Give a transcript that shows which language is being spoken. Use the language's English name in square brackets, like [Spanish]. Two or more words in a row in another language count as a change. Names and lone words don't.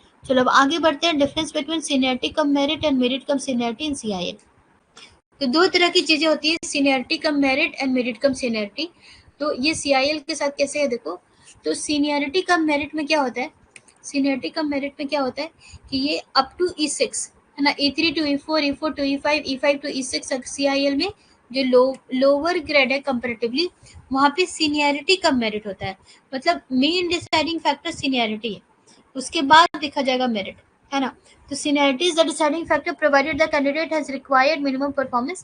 [Hindi] चलो अब आगे बढ़ते हैं, [English] difference between seniority cum merit and merit cum seniority in CIL. [Hindi] तो 2 तरह की चीजें होती है, [English] seniority cum merit and merit cum seniority. [Hindi] तो ये सीआईएल के साथ कैसे है देखो, तो [English] seniority cum merit [Hindi] में क्या होता है, [English] seniority cum merit [Hindi] में क्या होता है कि ये [English] up to E6, [Hindi] है ना, [English] E3 to E4, E4 to E5, E5 to E6 [Hindi] सीआईएल में जो [English] lower grade [Hindi] है कंपैरेटिवली, वहाँ पे [English] seniority cum merit [Hindi] होता है, मतलब [English] main deciding factor seniority [Hindi] है, उसके बाद देखा जाएगा मेरिट, है ना। [English] तो seniority is the deciding factor provided the candidate has required minimum performance.